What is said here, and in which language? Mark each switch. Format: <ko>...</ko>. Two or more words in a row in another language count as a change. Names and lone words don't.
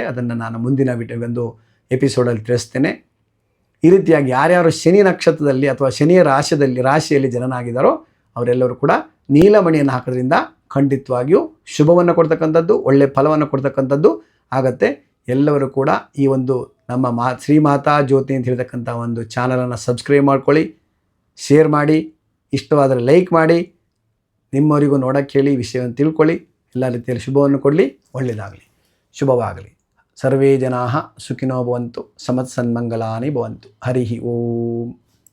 <kn>ಅದನ್ನು ನಾನು ಮುಂದಿನ ಒಂದು ಎಪಿಸೋಡಲ್ಲಿ ತಿಳಿಸ್ತೇನೆ. ಈ ರೀತಿಯಾಗಿ ಯಾರ್ಯಾರು ಶನಿ ನಕ್ಷತ್ರದಲ್ಲಿ ಅಥವಾ ಶನಿಯ ರಾಶಿಯಲ್ಲಿ ಜನನಾಗಿದ್ದಾರೋ ಅವರೆಲ್ಲರೂ ಕೂಡ ನೀಲಮಣಿಯನ್ನು ಹಾಕೋದ್ರಿಂದ ಖಂಡಿತವಾಗಿಯೂ ಶುಭವನ್ನು ಕೊಡ್ತಕ್ಕಂಥದ್ದು, ಒಳ್ಳೆಯ ಫಲವನ್ನು ಕೊಡ್ತಕ್ಕಂಥದ್ದು ಆಗತ್ತೆ. ಎಲ್ಲರೂ ಕೂಡ ಈ ಒಂದು ನಮ್ಮ ಶ್ರೀಮಾತಾ ಜ್ಯೋತಿ ಅಂತ ಹೇಳ್ತಕ್ಕಂಥ ಒಂದು ಚಾನಲನ್ನು ಸಬ್ಸ್ಕ್ರೈಬ್ ಮಾಡ್ಕೊಳ್ಳಿ, ಶೇರ್ ಮಾಡಿ, ಇಷ್ಟವಾದರೆ ಲೈಕ್ ಮಾಡಿ, ನಿಮ್ಮವರಿಗೂ ನೋಡೋಕ್ಕೆ ಹೇಳಿ, ವಿಷಯವನ್ನು ತಿಳ್ಕೊಳ್ಳಿ. ಎಲ್ಲ ರೀತಿಯಲ್ಲಿ ಶುಭವನ್ನು ಕೊಡಲಿ, ಒಳ್ಳೆಯದಾಗಲಿ, ಶುಭವಾಗಲಿ.</kn> <sa>ಸರ್ವೇ ಜನಾಃ ಸುಖಿನೋ ಭವಂತು, ಸಮತ್ಸನ್ಮಂಗಲಾನಿ ಭವಂತು. ಹರಿ ಓಂ.</sa>